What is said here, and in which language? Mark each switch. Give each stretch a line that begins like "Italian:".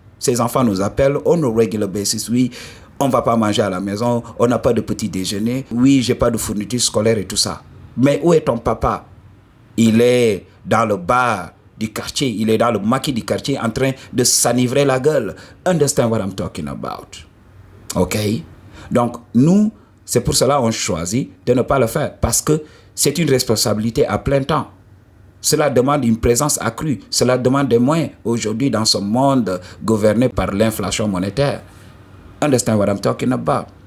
French: Ces enfants nous appellent
English: on a regular basis.
French: Oui, on ne va pas manger à la maison, on n'a pas de petit déjeuner. Oui, j'ai pas de fourniture scolaire et tout ça. Mais où est ton papa? Il est dans le bar du quartier, il est dans le maquis du quartier en train de s'enivrer la gueule.
English: Understand what I'm talking about? Ok?
French: Donc, nous, c'est pour cela qu'on choisit de ne pas le faire. Parce que c'est une responsabilité à plein temps. Cela demande une présence accrue. Cela demande des moyens aujourd'hui dans ce monde gouverné par l'inflation monétaire.
English: Understand what I'm talking about?